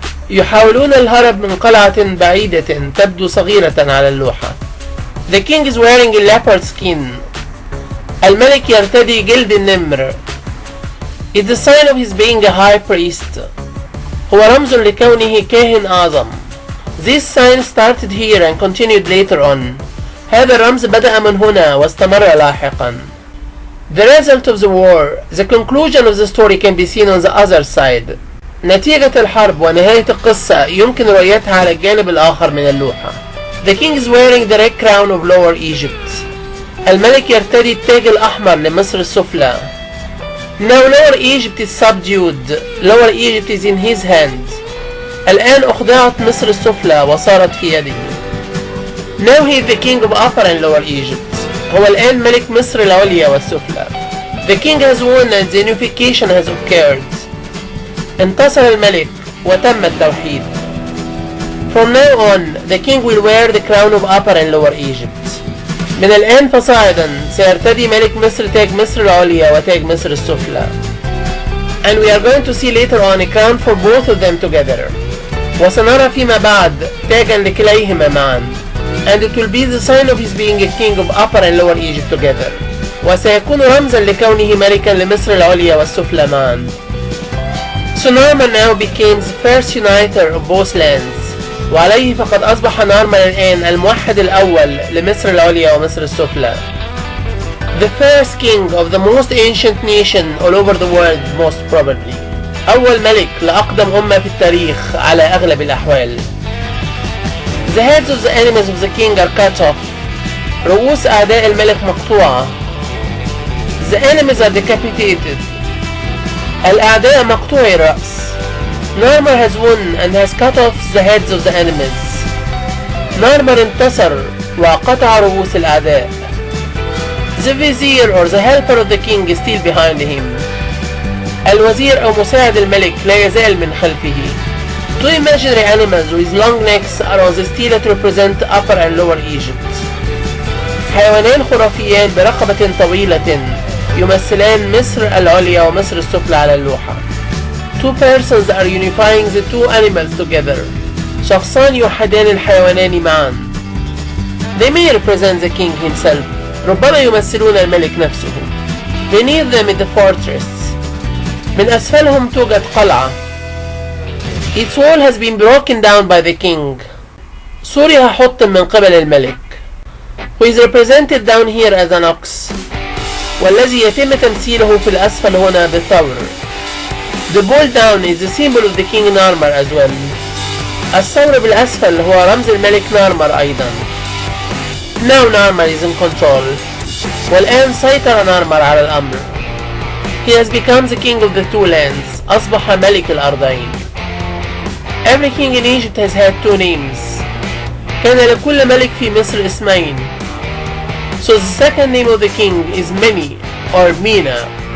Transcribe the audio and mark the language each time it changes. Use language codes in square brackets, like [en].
[ar] يحاولون الهرب من قلعة بعيدة تبدو صغيرة على اللوحة. [en] The king is wearing a leopard skin. [ar] الملك يرتدي جلد النمر. [en] It's a sign of his being a high priest. [ar] هو رمز لكونه كاهن أعظم. [en] This sign started here and continued later on. [ar] هذا الرمز بدأ من هنا واستمر لاحقا. [en] The result of the war, the conclusion of the story can be seen on the other side. [ar] نتيجة الحرب ونهاية القصة يمكن رؤيتها على الجانب الآخر من اللوحة. [en] The king is wearing the red crown of Lower Egypt. [ar] الملك يرتدي التاج الأحمر لمصر السفلى. [en] Now Lower Egypt is subdued. Lower Egypt is in his hand. [ar] الآن أخضعت مصر السفلى وصارت في يده. [en] Now he is the king of Upper and Lower Egypt. [ar] هو الآن ملك مصر العليا والسفلى. [en] The king has won and the unification has occurred. [ar] انتصر الملك وتم التوحيد. [en] From now on, the king will wear the crown of Upper and Lower Egypt. [ar] من الآن فصاعدا سيرتدي ملك مصر تاج مصر العليا وتاج مصر السفلى. [en] And we are going to see later on a crown for both of them together. [ar] وسنرى فيما بعد تاجا لكليهما معا. [en] And it will be the sign of his being a king of Upper and Lower Egypt together. [ar] وسيكون رمزا لكونه ملكا لمصر العليا والسفلى معا. [en] So Narmer now became the first uniter of both lands. [ar] وعليه فقد أصبح نارمر الآن الموحد الأول لمصر العليا ومصر السفلى. [en] The first king of the most ancient nation all over the world most probably. [ar] أول ملك لأقدم أمة في التاريخ على أغلب الأحوال. [en] The heads of the enemies of the king are cut off. [ar] رؤوس أعداء الملك مقطوعة. [en] The enemies are decapitated. [ar] الأعداء مقطوعي الرأس. [en] Narmer has won and has cut off the heads of the enemies. [ar] Narmer انتصر وقطع رؤوس الأعداء. [en] The vizier or the helper of the king is still behind him. [ar] الوزير أو مساعد الملك لا يزال من خلفه. [en] Two imaginary animals with long necks are on the stela to represent Upper and Lower Egypt. [ar] حيوانان خرافيان برقبة طويلة يمثلان مصر العليا ومصر السفلى على اللوحة. [en] Two persons are unifying the two animals together. [ar] شخصان يوحدان الحيوانان معا. [en] They may represent the king himself. [ar] ربما يمثلون الملك نفسه. [en] Beneath them is the fortress. [ar] من أسفلهم توجد قلعة. [en] Its wall has been broken down by the king. [ar] سورها حطم من قبل الملك. [en] Who is represented down here as an ox. [ar] والذي يتم تمثيله في الأسفل هنا بالثور. [en] The ball down is the symbol of the king Narmer as well. [ar] الثور بالأسفل هو رمز الملك نارمر أيضا. [en] Now Narmer is in control. [ar] والآن سيطر نارمر على الأمر. [en] He has become the king of the two lands. [ar] أصبح ملك الأرضين. [en] Every king in Egypt has had two names. [ar] كان لكل ملك في مصر اسمين. [en] So the second name of the king is Many or Mina.